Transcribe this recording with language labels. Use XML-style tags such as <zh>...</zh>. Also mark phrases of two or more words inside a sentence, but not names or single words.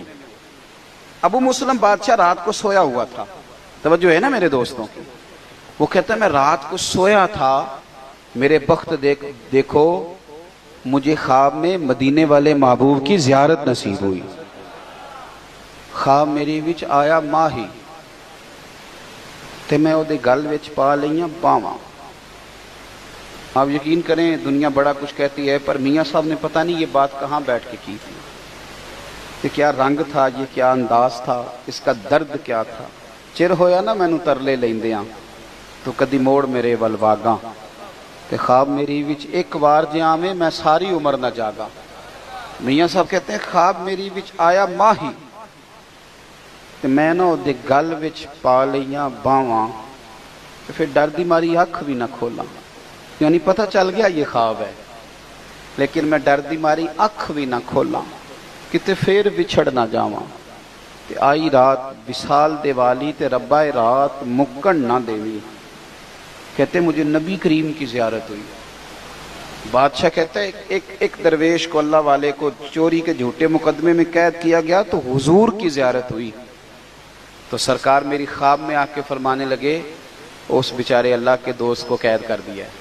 <ur>ابو مسلم بادشاہ رات کو سویا ہوا تھا، توجہ ہے نا میرے دوستوں کی۔ وہ کہتا ہے میں رات کو سویا تھا، میرے بخت دیکھو مجھے خواب میں مدینے والے محبوب کی زیارت نصیب ہوئی۔</ur> <pa>خواب میری وچ آیا ماہی تے میں اودے گل وچ پا لئیاں باواں۔</pa> <ur>آپ یقین کریں دنیا بڑا کچھ کہتی ہے، پر میاں صاحب نے پتہ نہیں یہ بات کہاں بیٹھ کے کی تھی، یہ کیا رنگ تھا، یہ کیا انداز تھا، اس کا درد کیا تھا۔</ur> <pa>چر ہویا نا مینوں ترلے لیندیاں تو کدی موڑ میرے ول واگاں، تے خواب میری وچ ایک وار جے آویں میں ساری عمر نہ جاگا۔</pa> <ur>میاں صاحب کہتے ہیں</ur> <pa>خواب میری وچ آیا ماہی تے میں نہ اودے گل وچ پا لئیاں باواں، تے پھر ڈر دی ماری اکھ بھی نہ کھولاں۔</pa> <ur>یعنی پتہ چل گیا یہ خواب ہے، لیکن</ur> <pa>میں ڈر دی ماری اکھ بھی نہ کھولاں، کتے پھر بچھڑ نہ جاواں۔ تے آئی رات وصال دے والی تے ربا رات مکن نہ دیوی۔</pa> <ur>کہتے مجھے نبی کریم کی زیارت ہوئی۔ بادشاہ کہتا ہے ایک درویش کو، اللہ والے کو چوری کے جھوٹے مقدمے میں قید کیا گیا تو حضور کی زیارت ہوئی۔ تو سرکار میری خواب میں آ کے فرمانے لگے اس بیچارے اللہ کے دوست کو قید کر دیا ہے۔</ur>